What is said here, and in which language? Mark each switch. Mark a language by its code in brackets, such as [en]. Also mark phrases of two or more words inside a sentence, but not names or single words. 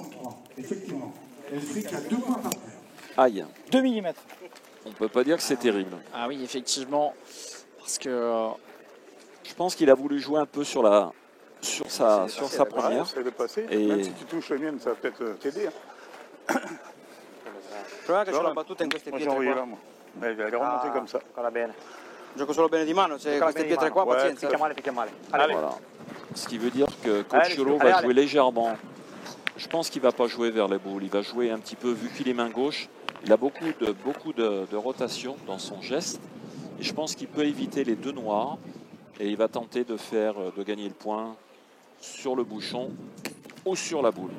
[fr] Effectivement. El Frick a 2 points par terre. Aïe. 2 mm. On ne peut pas dire que c'est terrible. Ah oui, effectivement. Parce que je pense qu'il a voulu jouer un peu sur sa première. Et même si tu touches le mien, ça va peut-être t'aider. [it] Prova che c'è la battuta in queste pietre qua. [fr] Elle est remontée comme ça. [it] Ancora bene. Gioco solo bene di mano, se queste pietre qua, pazienza. Picchia male. [fr] Allez. Voilà. Ce qui veut dire que Coacholo va jouer légèrement. Je pense qu'il ne va pas jouer vers les boules. Il va jouer un petit peu, vu qu'il est main gauche. Il a beaucoup de rotation dans son geste. Et je pense qu'il peut éviter les 2 noirs. Et il va tenter de gagner le point sur le bouchon ou sur la boule.